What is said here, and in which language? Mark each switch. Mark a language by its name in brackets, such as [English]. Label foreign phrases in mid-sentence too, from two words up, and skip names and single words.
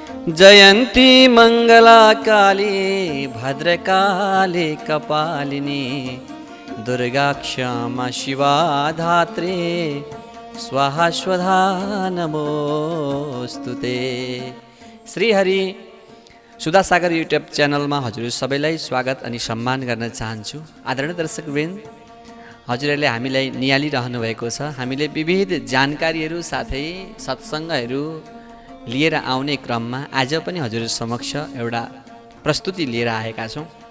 [Sanskrit] जयन्ती मङ्गला काली भद्रकाली कपालिनी दुर्गा क्षमा शिवा धात्री स्वाहा स्वधा नमोस्तुते। [Nepali] श्रीहरि सुधासागर युट्युब च्यानलमा हजुर सबैलाई स्वागत अनि सम्मान गर्न चाहन्छु। आदरणीय दर्शकवृन्द, हजुरहरूले हामीलाई निहालिरहनु भएको छ। हामीले विविध जानकारीहरू साथै सत्सङ्गहरू लिएर आउने क्रममा आज पनि हजुर समक्ष एउटा प्रस्तुति लिएर आएका छौँ।